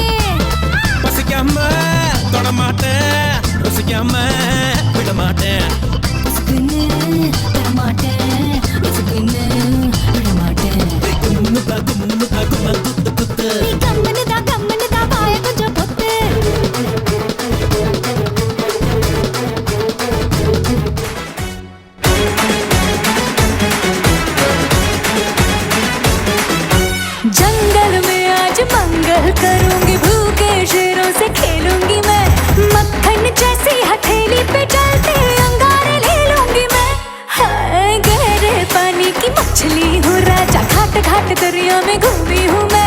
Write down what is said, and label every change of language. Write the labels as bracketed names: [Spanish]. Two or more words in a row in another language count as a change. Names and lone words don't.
[Tamil] பசிக்காம தொட மாட்டேன் ருசிக்காம விட மாட்டேன் உசுக்குன்னு தரமாட்டேன் உசுக்குன்னு விடமாட்டேன் நீ கம்முன்னு தான் வாய கொஞ்சம் பொத்து [Hindi] जंगल में आज मंगल करूंगी भूखे शेरों से खेलूंगी मैं मक्खन जैसी हथेली पे चलते अंगारे ले लूंगी मैं हाय गहरे पानी की मछली हूँ राजा घाट घाट दरिया में घूमी हूँ मैं